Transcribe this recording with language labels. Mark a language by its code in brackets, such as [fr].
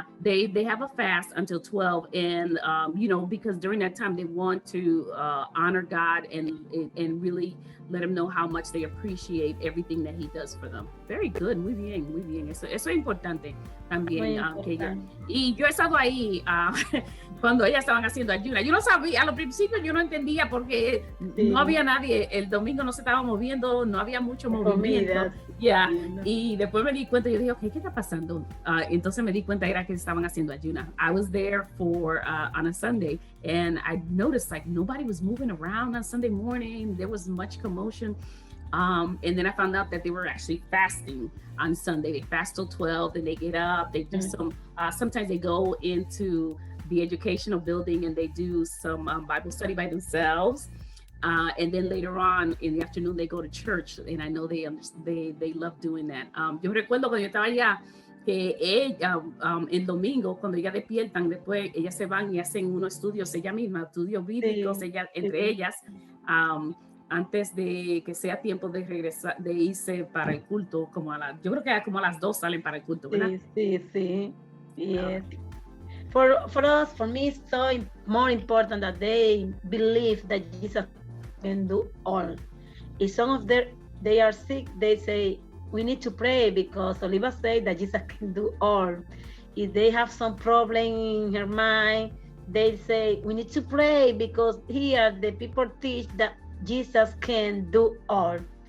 [en] They have a fast until 12, and because during that time they want to honor God and really let him know how much they appreciate everything that he does for them. Very good, [es] muy bien, muy bien. Eso es importante también. Que ella, y yo he estado ahí cuando ellas estaban haciendo ayuno. Yo no sabía, a los principios yo no entendía porque no había nadie, el domingo no se estaba moviendo, no había mucho movimiento. Yeah. Y después me di cuenta, yo dije, okay, ¿qué está pasando? Entonces me di cuenta era que estaban haciendo ayuna. [en] I was there for on a Sunday, and I noticed like nobody was moving around on Sunday morning. There was much commotion. And then I found out that they were actually fasting on Sunday. They fast till 12, then they get up, they do sometimes they go into the educational building and they do some Bible study by themselves. And then later on in the afternoon, they go to church. And I know they love doing that. [es] Yo recuerdo cuando yo estaba allá, que ella, el domingo, cuando ellas despiertan, después ellas se van y hacen unos estudios, ella misma, estudios bíblicos, entre ellas, antes de que sea tiempo de regresar, de irse para el culto, yo creo que como a las 2 salen para el culto, ¿verdad? Sí. Yes. [en] For me, it's so more important that they believe that Jesus can do all. If some of they are sick, they say, we need to pray because Olivia said that Jesus can do all. If they have some problem in her mind, they say, we need to pray because here the people teach that Jesus can do all.